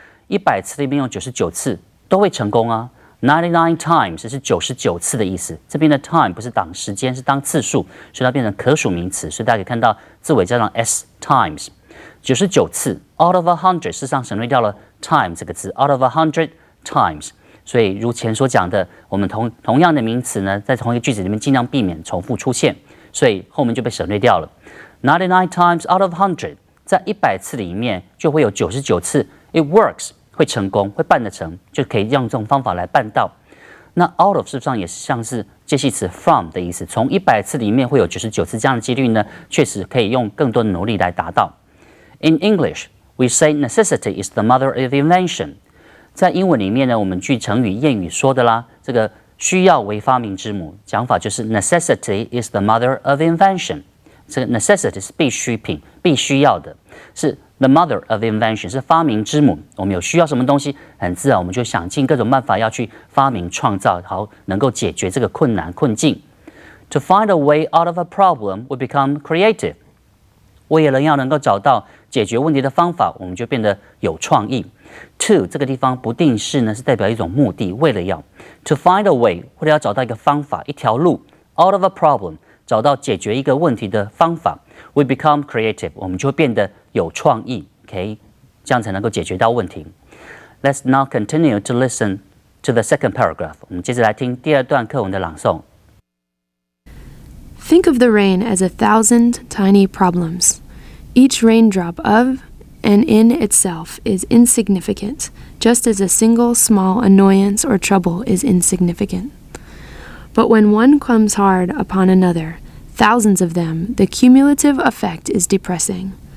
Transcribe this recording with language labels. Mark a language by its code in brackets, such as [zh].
[zh] 100次里面有99次都会成功啊。 [en] 99 times [zh] 是99次的意思，这边的 time 不是当时间，是当次数，所以它变成可数名词，所以大家可以看到字尾加上 s times， 99次 [en] out of 100， [zh] 事实上省略掉了 time 这个字 [en] out of 100 times， [zh] 所以如前所讲的，我们同样的名词呢，在同一个句子里面尽量避免重复出现，所以后面就被省略掉了。 [en] 99 times out of 100， [zh] 在100次里面就会有99次 [en] it works。 [zh] 会成功，会办得成，就可以用这种方法来办到。那 out of 事实上也是像是介系词 from 的意思，从100次里面会有99次这样的几率呢，确实可以用更多的努力来达到。 [en] In English, we say necessity is the mother of invention。 [zh] 在英文里面呢，我们句成语谚语说的啦，这个需要为发明之母，讲法就是 [en] necessity is the mother of invention。 [zh] 这个 necessity 是必需品，必须要的，是 [en] The mother of invention [zh] 是发明之母，我们有需要什么东西，很自然我们就想尽各种办法要去发明创造，好能够解决这个困难困境。 [en] To find a way out of a problem, we become creative。 [zh] 为了要能够找到解决问题的方法，我们就变得有创意。 To 这个地方不定式呢，是代表一种目的，为了要 [en] To find a way， [zh] 或者要找到一个方法，一条路 [en] out of a problem， [zh] 找到解决一个问题的方法。 [en] We become creative， [zh] 我们就会变得有创意 ，OK， 这样才能够解决到问题。 [en] Let's now continue to listen to the second paragraph。 [zh] 我们接着来听第2段课文的朗诵。 [en] Think of the rain as 1,000 tiny problems. Each raindrop of and in itself is insignificant, just as a single small annoyance or trouble is insignificant. But when one comes hard upon another, thousands of them, the cumulative effect is depressing.